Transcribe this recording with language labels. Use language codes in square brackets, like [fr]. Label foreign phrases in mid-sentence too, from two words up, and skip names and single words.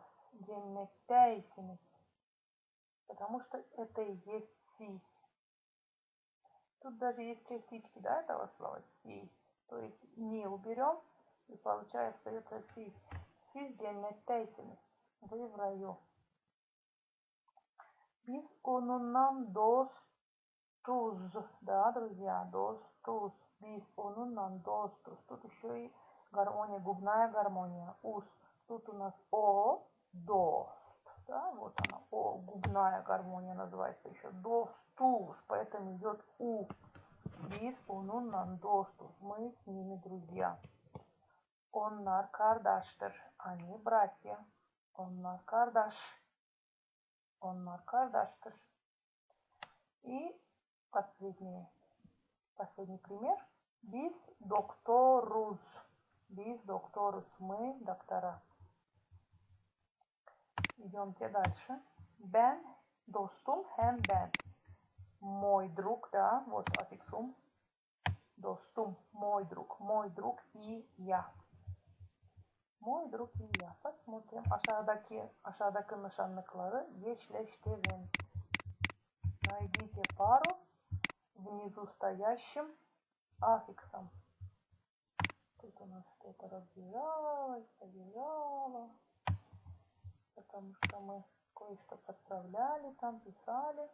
[gag] Cennetteyсiniz. [ru] Потому что это и есть сис. Тут даже есть частички, да, этого слова сис. То есть не уберем, и получается это сис. Сис cennetteyсiniz. Вы в раю. [gag] Biz onunla dostuz. [ru] Да, друзья, [gag] dostuz. Biz onunla dostuz. [ru] Тут еще и гармония, губная гармония. Уз. Тут у нас о, дост. Да, вот она, о, губная гармония называется еще. Достуз. Поэтому идет у. [gag] Biz onunla dostuz. [ru] Мы с ними друзья. [gag] Onlar kardeştir. [ru] Они братья. [gag] Onlar kardeş. Onlar kardeştir. [ru] И последний пример. [gag] Biz doktoruz. Biz doktoruz. [ru] Мы доктора. Идемте дальше. [gag] Ben dostum hem ben. [ru] Мой друг, да, вот аффиксум. Достум, мой друг и я. Mой друг и я. Посмотрим. [gag] Aşağıdaki nişanlıkları eşleştirin. [ru] Найдите пару внизу стоящим аффиксом. Тут у нас что-то разбежалось, побежало. Потому что мы кое-что подправляли, там писали.